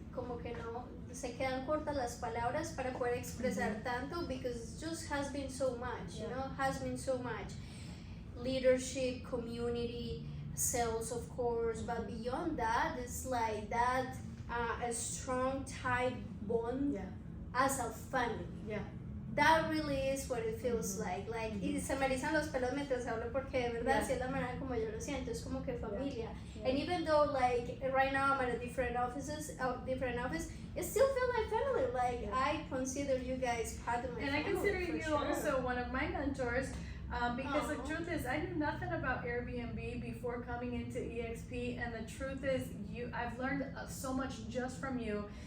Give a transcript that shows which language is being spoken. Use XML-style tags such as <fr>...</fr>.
<es>Como que no, se quedan cortas las palabras para poder expresar tanto,</es> <en>because it just has been so much,</en> <es>you know, has been so much.</es> <en>Leadership, community, sales, of course, but beyond that, it's like that, a strong, tight bond as a family. That really is what it feels like.</en> <es>Y se me erizan los pelos mientras hablo, porque de verdad, si es la manera como yo lo siento, es como que familia.</es> <en>And even though, like, right now I'm at a different office, it still feels like family. Like, I consider you guys part of my family. And I consider you sure. also one of my mentors, because the truth is, I knew nothing about Airbnb before coming into EXP, and the truth is, I've learned so much just from you.</en>